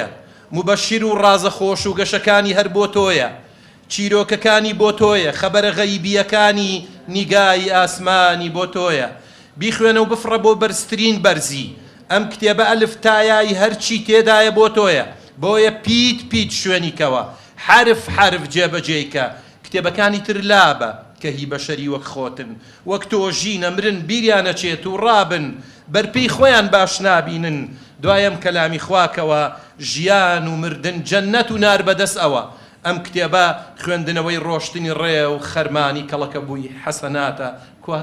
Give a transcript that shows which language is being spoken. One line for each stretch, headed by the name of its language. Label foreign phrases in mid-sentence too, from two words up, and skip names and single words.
Central Kurdish: مبەشیر و ڕازە خۆش و گەشەکانی هەر بۆ تۆیە چیرۆکەکانی بۆ تۆیە خەبەرە غەیبیەکانی نیگای ئاسمانی بۆ تۆیە بیخوێنە و بفڕە بۆ بەرزترین بەرزی ئەم کتێبە ئەلف تایای هەرچی تێدایە بۆ تۆیە بۆیە پیت پیت شوێنیکەوە حرف حرف جێبەجێیکە کتێبەکانی تر لابە کە هی بەشەری وەک خۆتن وەک تۆ ژینە مرن بیریانەچێت و ڕابن بەرپێی خۆیان باش نابینن دوایم کەلامی خواکەوە ژیان و مردن جەننەت و نار بەدەست ئەوە ئەم کتێبە خوێندنەوەی ڕۆشتنی ڕێ و خەرمانی کەڵەکە بووی حەسەناتە کوا